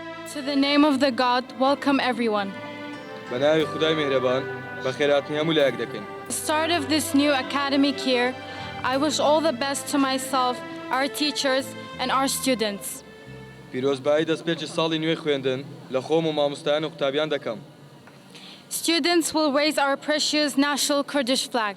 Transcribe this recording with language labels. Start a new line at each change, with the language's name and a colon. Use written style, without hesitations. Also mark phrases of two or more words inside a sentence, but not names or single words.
English: To the name of the God, welcome everyone.
Central Kurdish: بەناوی خودای میهرەبان بە خێراتنی هەموو لایەک دەکەین.
English: The start of this new academic year, I wish all the best to myself, our teachers, and our students.
Central Kurdish: پیرۆزبایی دەستپێکی ساڵی نوێی خوێندن لە خۆم و مامۆستایان و قوتابیان دەکەم.
English: Students will raise our precious national Kurdish flag.